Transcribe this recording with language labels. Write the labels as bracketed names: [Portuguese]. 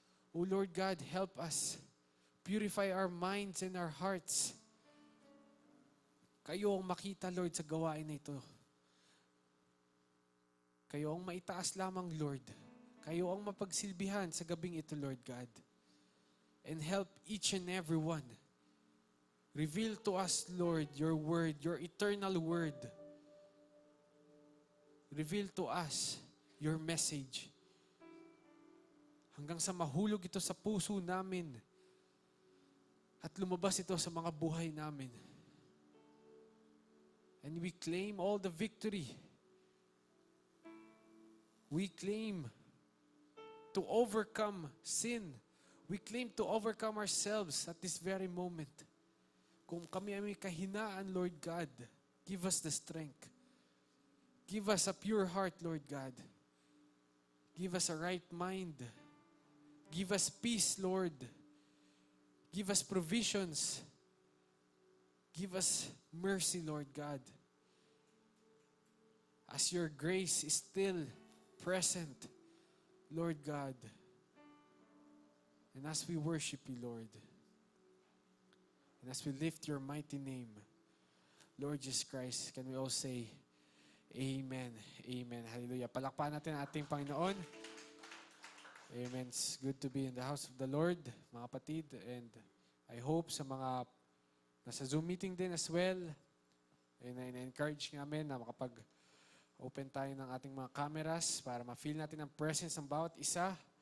[English] O Lord God, help us. Purify our minds and our hearts. [Filipino] Kayo ang makita, Lord, sa gawain na ito. Kayo ang maitaas lamang, Lord. Kayo ang mapagsilbihan sa gabing ito, Lord God. [English] And help each and every one. Reveal to us, Lord, your word, your eternal word. Reveal to us your message. [Filipino] Hanggang sa mahulog ito sa puso namin at lumabas ito sa mga buhay namin. [English] And we claim all the victory. We claim to overcome sin. We claim to overcome ourselves at this very moment. [Filipino] Kung kami ay may kahinaan, Lord God, [English] give us the strength. Give us a pure heart, Lord God. Give us a right mind. Give us peace, Lord. Give us provisions. Give us mercy, Lord God. As your grace is still present, Lord God. And as we worship you, Lord, and as we lift your mighty name, Lord Jesus Christ, can we all say, Amen. Amen. Hallelujah. [Filipino] Palakpakan natin ang ating Panginoon. Amen. [English] It's good to be in the house of the Lord, [Filipino] mga kapatid. And I hope sa mga nasa Zoom meeting din as well, and I-encourage namin na makapag-open tayo ng ating mga cameras para ma-feel natin ang presence ng bawat isa.